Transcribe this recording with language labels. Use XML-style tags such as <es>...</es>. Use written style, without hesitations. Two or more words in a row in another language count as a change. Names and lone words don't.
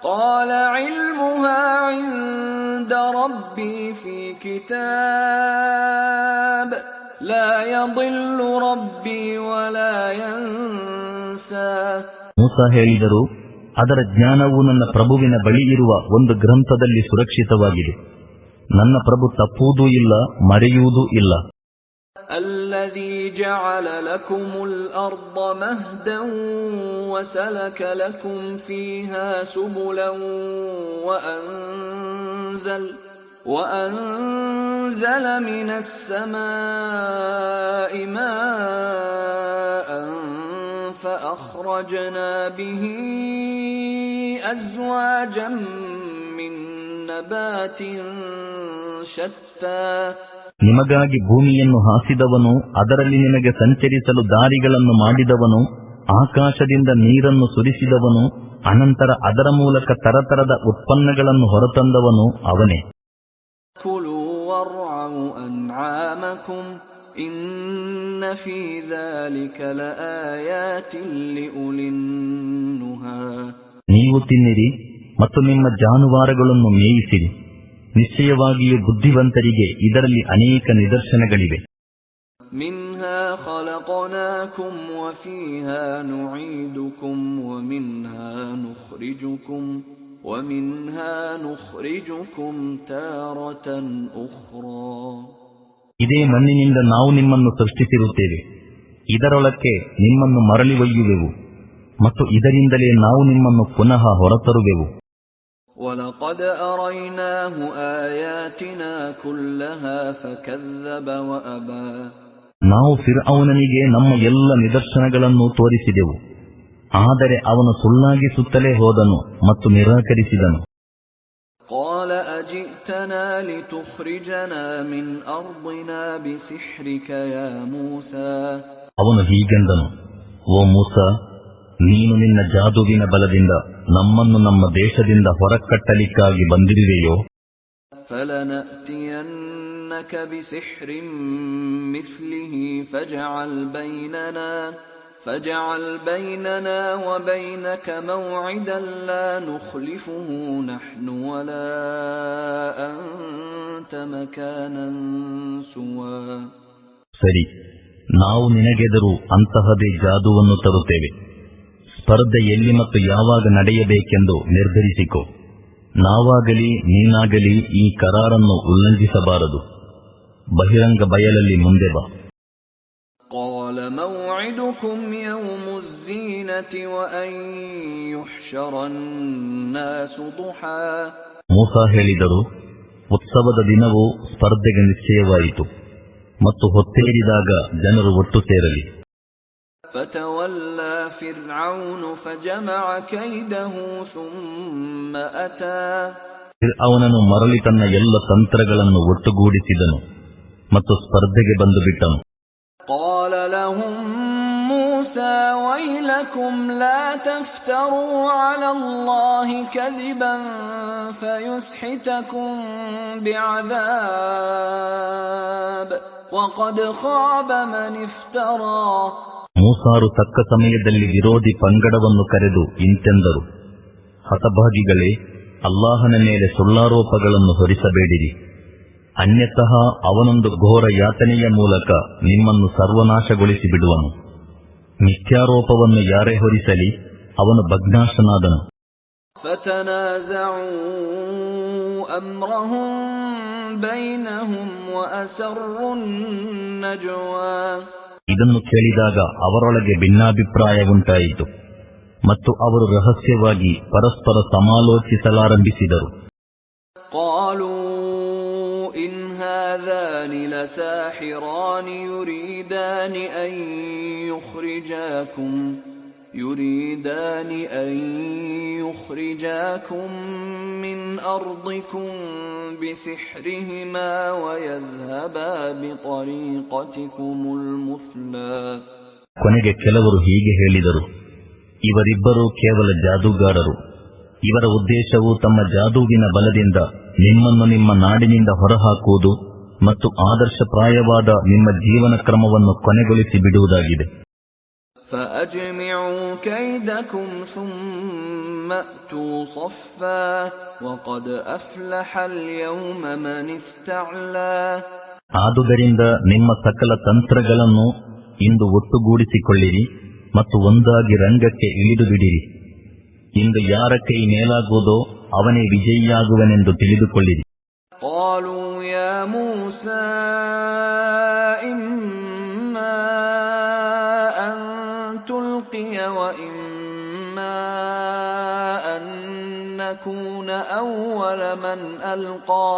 <kn>ಮೂಸಾ ಹೇಳಿದರು, ಅದರ ಜ್ಞಾನವು ನನ್ನ ಪ್ರಭುವಿನ ಬಳಿ ಇರುವ ಒಂದು ಗ್ರಂಥದಲ್ಲಿ ಸುರಕ್ಷಿತವಾಗಿದೆ. ನನ್ನ ಪ್ರಭು ತಪ್ಪುವುದೂ ಇಲ್ಲ, ಮರೆಯುವುದೂ ಇಲ್ಲ.</kn> <ar>الذي جعل لكم الأرض مهدا وسلك لكم فيها سبلا وأنزل من السماء ماء فأخرجنا به أزواجا من نبات شتى</ar> <kn>ನಿಮಗಾಗಿ ಭೂಮಿಯನ್ನು ಹಾಸಿದವನು, ಅದರಲ್ಲಿ ನಿಮಗೆ ಸಂಚರಿಸಲು ದಾರಿಗಳನ್ನು ಮಾಡಿದವನು, ಆಕಾಶದಿಂದ ನೀರನ್ನು ಸುರಿಸಿದವನು, ಅನಂತರ ಅದರ ಮೂಲಕ ತರತರದ ಉತ್ಪನ್ನಗಳನ್ನು ಹೊರತಂದವನು ಅವನೇ.</kn> <ar>كلوا وارعوا أنعامكم إن في ذلك لآيات لأولي النهى.</ar> <kn>ನೀವು ತಿನ್ನಿರಿ ಮತ್ತು ನಿಮ್ಮ ಜಾನುವಾರುಗಳನ್ನು ಮೇಯಿಸಿರಿ, ನಿಶ್ಚಯವಾಗಿಯೂ ಬುದ್ಧಿವಂತರಿಗೆ ಇದರಲ್ಲಿ ಅನೇಕ ನಿದರ್ಶನಗಳಿವೆ.</kn> <ar>منها خلقناكم وفيها نعيدكم ومنها نخرجكم تارة أخرى.</ar> <kn>ಇದೇ ಮಣ್ಣಿನಿಂದ ನಾವು ನಿಮ್ಮನ್ನು ಸೃಷ್ಟಿಸಿರುತ್ತೇವೆ, ಇದರೊಳಕ್ಕೆ ನಿಮ್ಮನ್ನು ಮರಳಿ ಒಯ್ಯುವೆವು ಮತ್ತು ಇದರಿಂದಲೇ ನಾವು ನಿಮ್ಮನ್ನು ಪುನಃ ಹೊರತರುವೆವು.</kn> <ar>وَلَقَدْ أَرَيْنَاهُ آيَاتِنَا كُلَّهَا فَكَذَّبَ وَأَبَى.</ar> <kn>ನಾವು ಫಿರ್ಔನನಿಗೆ ನಮ್ಮ ಎಲ್ಲ ನಿದರ್ಶನಗಳನ್ನು ತೋರಿಸಿದೆವು, ಆದರೆ ಅವನು ಸುಳ್ಳಾಗಿಸುತ್ತಲೇ ಹೋದನು ಮತ್ತು ನಿರಾಕರಿಸಿದನು.</kn> <ar>قَالَ أَجِئْتَنَا لِتُخْرِجَنَا مِنْ أَرْضِنَا بِسِحْرِكَ يَا مُوسَى.</ar> <kn>ಅವನು ಹೀಗೆಂದನು, ಓ ಮೂಸಾ, ನೀನು ನಿನ್ನ ಜಾದುವಿನ ಬಲದಿಂದ ನಮ್ಮನ್ನು ನಮ್ಮ ದೇಶದಿಂದ ಹೊರಕಟ್ಟಲಿಕ್ಕಾಗಿ ಬಂದಿರುವೆಯೋ?</kn> <ar>فَلَنَأْتِيَنَّكَ بِسِحْرٍ مِثْلِهِ فَاجْعَلْ بَيْنَنَا وَبَيْنَكَ مَوْعِدًا لَا نُخْلِفُهُ نَحْنُ وَلَا أَنْتَ مَكَانًا سُوًى.</ar> <kn>ಸರಿ, ನಾವು ನಿನಗೆದುರು ಅಂತಹದೇ ಜಾದುವನ್ನು ತರುತ್ತೇವೆ. ಸ್ಪರ್ಧೆ ಎಲ್ಲಿ ಮತ್ತು ಯಾವಾಗ ನಡೆಯಬೇಕೆಂದು ನಿರ್ಧರಿಸಿಕೊ. ನಾವಾಗಲಿ ನೀನಾಗಲಿ ಈ ಕರಾರನ್ನು ಉಲ್ಲಂಘಿಸಬಾರದು. ಬಹಿರಂಗ ಬಯಲಲ್ಲಿ ಮುಂದೆ ಬಾ.</kn> <ar>قال موعدكم يوم الزينة وأن يحشر الناس ضحى.</ar> <kn>ಮೂಸಾ ಹೇಳಿದರು, ಉತ್ಸವದ ದಿನವು ಸ್ಪರ್ಧೆಗೆ ನಿಶ್ಚಯವಾಯಿತು ಮತ್ತು ಹೊತ್ತೇರಿದಾಗ ಜನರು ಒಟ್ಟು ಸೇರಲಿ.</kn> <ar>فتولى فرعون فجمع كيده ثم أتى.</ar> <kn>ಫಿರ್ಔನನು ಮರಳಿ ತನ್ನ ಎಲ್ಲ ತಂತ್ರಗಳನ್ನು ಒಟ್ಟುಗೂಡಿಸಿದನು ಮತ್ತು ಸ್ಪರ್ಧೆಗೆ ಬಂದು ಬಿಟ್ಟನು.</kn> <ar>قال لهم موسى ويلكم لا تفتروا على الله كذبا فيسحتكم بعذاب وقد خاب من افترى.</ar> <kn>ಮೂಸಾರು ತಕ್ಕ ಸಮಯದಲ್ಲಿ ವಿರೋಧಿ ಪಂಗಡವನ್ನು ಕರೆದು ಇಂತೆಂದರು, ಹತಭಾಗಿಗಳೇ, ಅಲ್ಲಾಹನ ಮೇಲೆ ಸುಳ್ಳಾರೋಪಗಳನ್ನು ಹೊರಿಸಬೇಡಿರಿ, ಅನ್ಯತಃ ಅವನೊಂದು ಘೋರ ಯಾತನೆಯ ಮೂಲಕ ನಿಮ್ಮನ್ನು ಸರ್ವನಾಶಗೊಳಿಸಿ ಬಿಡುವನು. ಮಿಥ್ಯಾರೋಪವನ್ನು ಯಾರೇ ಹೊರಿಸಲಿ ಅವನು ಭಗ್ನಾಶನಾದನು.</kn> <ar>فتنازعوا أمرهم بينهم وأسروا النجوى.</ar> <kn>ಇದನ್ನು ಕೇಳಿದಾಗ ಅವರೊಳಗೆ ಭಿನ್ನಾಭಿಪ್ರಾಯವುಂಟಾಯಿತು ಮತ್ತು ಅವರು ರಹಸ್ಯವಾಗಿ ಪರಸ್ಪರ ಸಮಾಲೋಚಿಸಲಾರಂಭಿಸಿದರು.</kn> <ar>قالوا إن هذان لساحران يريدان أن يخرجاكم من أرضكم بسحرهما ويذهبا بطريقتكم المثلى.</ar> <kn>ಕೊನೆಗೆ ಕೆಲವರು ಹೀಗೆ ಹೇಳಿದರು, ಇವರಿಬ್ಬರೂ ಕೇವಲ ಜಾದೂಗಾರರು. ಇವರ ಉದ್ದೇಶವು ತಮ್ಮ ಜಾದೂವಿನ ಬಲದಿಂದ ನಿಮ್ಮನ್ನು ನಿಮ್ಮ ನಾಡಿನಿಂದ ಹೊರಹಾಕುವುದು ಮತ್ತು ಆದರ್ಶಪ್ರಾಯವಾದ ನಿಮ್ಮ ಜೀವನ ಕ್ರಮವನ್ನು ಕೊನೆಗೊಳಿಸಿ ಬಿಡುವುದಾಗಿದೆ.</kn> <ar>فأجمعوا كيدكم ثم أتوا صفا وقد أفلح اليوم من استعلى.</ar> <kn>ಆದುದರಿಂದ ನಿಮ್ಮ ಸಕಲ ತಂತ್ರಗಳನ್ನು ಇಂದು ಒಟ್ಟುಗೂಡಿಸಿಕೊಳ್ಳಿರಿ ಮತ್ತು ಒಂದಾಗಿ ರಂಗಕ್ಕೆ ಇಳಿದು ಬಿಡಿರಿ. ಇಂದು ಯಾರ ಕೈ ಮೇಲಾಗುವುದೋ ಅವನೇ ವಿಜಯಿಯಾಗುವನೆಂದು ತಿಳಿದುಕೊಳ್ಳಿರಿ.</kn> <ar>قالوا يا موسى إما أن تلقي وإما أن نكون أول من ألقى.</ar>